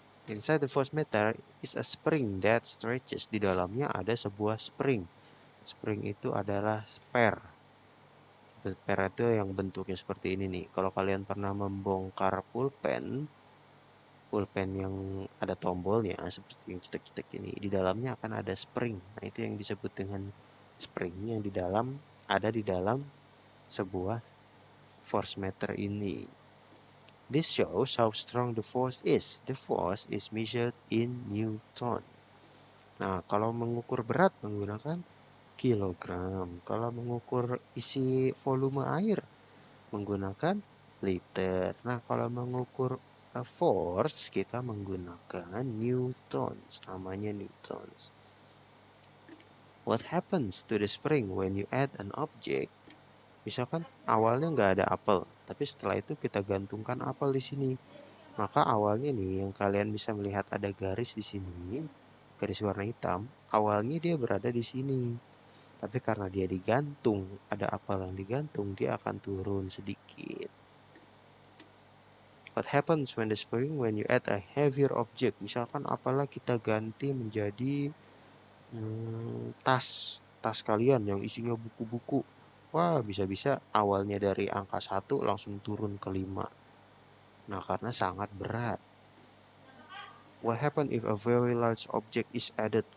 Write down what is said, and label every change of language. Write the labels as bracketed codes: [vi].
[en] Inside the force meter is a spring that stretches. [id] Di dalamnya ada sebuah spring. Spring itu adalah spare. Spare itu yang bentuknya seperti ini nih. Kalau kalian pernah membongkar pulpen yang ada tombolnya seperti yang cetek-cetek ini, di dalamnya akan ada spring. Nah, itu yang disebut dengan spring yang ada di dalam sebuah force meter ini. [en] This shows how strong the force is. The force is measured in Newton. [id] Nah, kalau mengukur berat menggunakan kilogram. Kalau mengukur isi volume air menggunakan liter. Nah, kalau mengukur force kita menggunakan newtons, namanya newtons. [en] What happens to the spring when you add an object? [id] Misalkan awalnya nggak ada apel, tapi setelah itu kita gantungkan apel di sini. Maka awalnya nih yang kalian bisa melihat ada garis di sini, garis warna hitam. Awalnya dia berada di sini. Tapi karena dia digantung, ada apel yang digantung, dia akan turun sedikit. [en] What happens when the spring when you add a heavier object? [id] Misalkan apalah kita ganti menjadi tas kalian yang isinya buku-buku. Wah, bisa-bisa awalnya dari angka 1 langsung turun ke 5. Nah, karena sangat berat. [en] What happen if a very large object is added?